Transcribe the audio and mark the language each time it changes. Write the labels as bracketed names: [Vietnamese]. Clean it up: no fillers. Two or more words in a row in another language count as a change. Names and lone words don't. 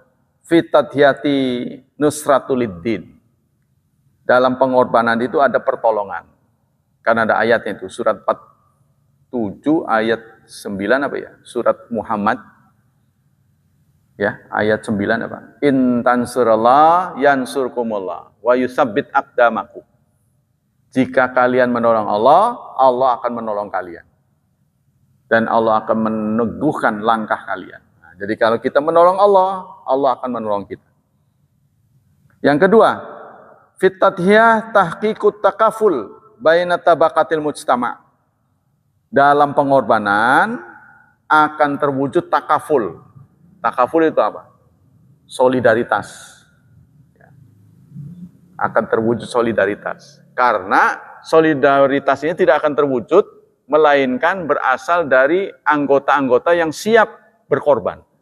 [Arabic] في التضحية نصرة الدين. [Indonesian] Dalam pengorbanan itu ada pertolongan. Karena ada ayatnya itu, surat 47 ayat 9 apa ya? Surat Muhammad. Ya, ayat 9 apa? [Arabic] إن تنصروا الله ينصركم ويثبت أقدامكم. [Indonesian] Jika kalian menolong Allah, Allah akan menolong kalian. Dan Allah akan meneguhkan langkah kalian. Nah, jadi kalau kita menolong Allah, Allah akan menolong kita. Yang kedua, [Arabic] في التضحية تحقيق التكافل بين طبقات المجتمع'. [Indonesian] Dalam pengorbanan akan terwujud takaful. Takaful itu apa? Solidaritas. Akan terwujud solidaritas. Karena solidaritas ini tidak akan terwujud melainkan berasal dari anggota-anggota yang siap berkorban.